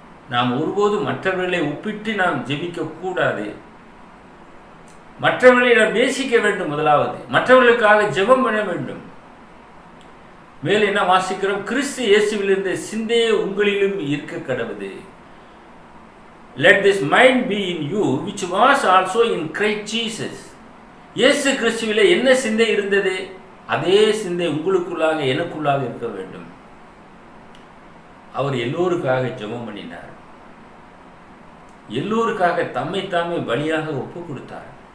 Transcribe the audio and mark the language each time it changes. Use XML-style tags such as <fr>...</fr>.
<ta>நாம் ஒருபோதும் மற்றவர்களை ஒப்பிட்டு நாம் ஜெபிக்க கூடாது. மற்றவர்களை நாம் நேசிக்க வேண்டும். முதலாவது மற்றவர்களுக்காக ஜெபம் பண்ண வேண்டும். மேல் என்ன வாசிக்கிறோம்? கிறிஸ்து இயேசுவில் இருந்த சிந்தையே உங்களிலும் இருக்க கடவுது.</ta> <en>Let this mind be in you which was also in Christ Jesus.</en> <ta>இயேசு கிறிஸ்துவிலே என்ன சிந்தை இருந்தது, அதே சிந்தை உங்களுக்குள்ளாக எனக்குள்ளாக இருக்க வேண்டும். அவர் எல்லோருக்காக ஜெபம் பண்ணினார். எல்லோருக்காக தம்மை தாமே பலியாக ஒப்பு கொடுத்தார்.</ta>